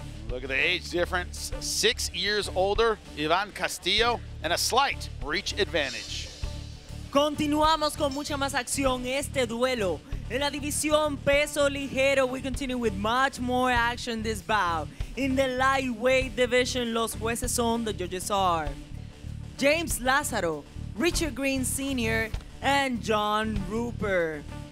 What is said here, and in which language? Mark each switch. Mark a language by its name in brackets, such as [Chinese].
[English] Look at the age difference, 6 years older, Ivan Castillo, and a slight reach advantage. [Spanish] Continuamos con mucha más acción este duelo. [English] En la división peso ligero, we continue with much more action this bout. In the lightweight division, los jueces son, the judges are James Lázaro, Richard Green Sr., and John Rupert.